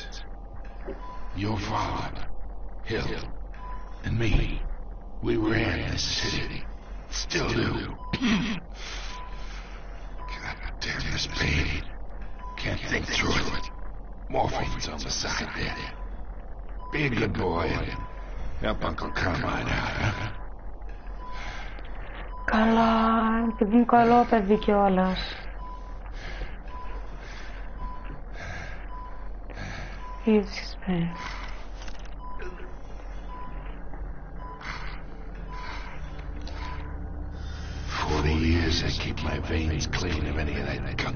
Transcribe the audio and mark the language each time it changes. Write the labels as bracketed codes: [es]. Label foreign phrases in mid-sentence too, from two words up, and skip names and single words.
[en] Your father, Hill, and me, we ran this city. Still do. God damn this pain. Can't think through it. Morphine's on the side there. Be a good boy and help Uncle Carmine out, huh? [el] Καλά, επειδή είναι καλό παιδί κιόλας. [en] He's bad. For 40 years I keep my veins clean of any of that gunk.